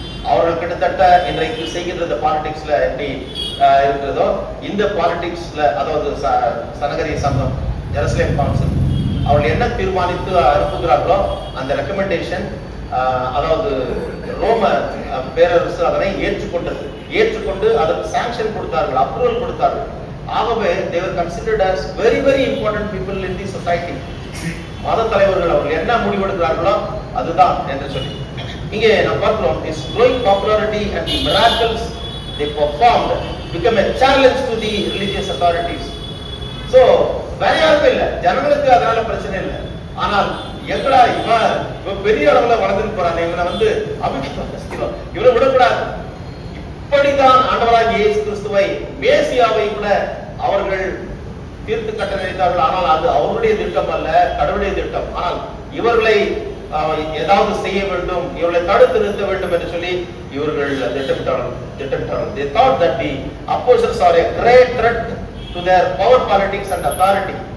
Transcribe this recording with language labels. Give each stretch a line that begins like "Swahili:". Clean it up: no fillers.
Tamil: அவர்கள் கிட்டத்தட்ட இன்றைக்கு செய்கின்ற இந்த பாலிடிக்ஸ்ல எப்படி இருக்கிறதோ, இந்த பாலிடிக்ஸ்ல, அதாவது சனகரி சங்கம், ஜெருசலேம் கவுன்சில், அவர்கள் என்ன தீர்மானித்து அனுப்புகிறார்களோ அந்த ரெக்கமெண்டேஷன், அதாவது ரோம பேரரசு அதனை ஏற்றுக்கொண்டு அதற்கு சாங்ஷன் கொடுத்தார்கள், அப்ரூவல் கொடுத்தார்கள். ஆகவே
English: they were considered as very very important people in the society.
Tamil: மத தலைவர்கள் அவர்கள் என்ன முடிவெடுக்கிறார்களோ அதுதான் என்று சொல்லி இங்கே நாம் பார்க்கிறோம்.
English: This growing popularity and the miracles they performed became a challenge to the religious authorities.
Tamil: So வேற யாருக்கும் இல்லை, ஜனங்களுக்கு அதனால பிரச்சனை இல்லை. ஆனால் எங்கடா இவன் பெரிய அளவுல வளர்ந்துட்டு போறான், இவனை வந்து அபிஷேகம் இவனை விடக்கூடாது. இப்படிதான் ஆண்டவராகிய இயேசு கிறிஸ்துவை, மேசியாவை கூட அவர்கள் தீர்த்து கட்ட நினைத்தார்கள். ஆனால் அது அவருடைய திட்டம் அல்ல, கடவுளுடைய திட்டம். ஆனால் இவர்களை ஏதாவது செய்ய வேண்டும், இவர்களை தடுத்து நிறுத்த வேண்டும் என்று சொல்லி இவர்கள் திட்டமிட்டார்கள்.
English: They thought that the apostles are a great threat to their power, politics and authority.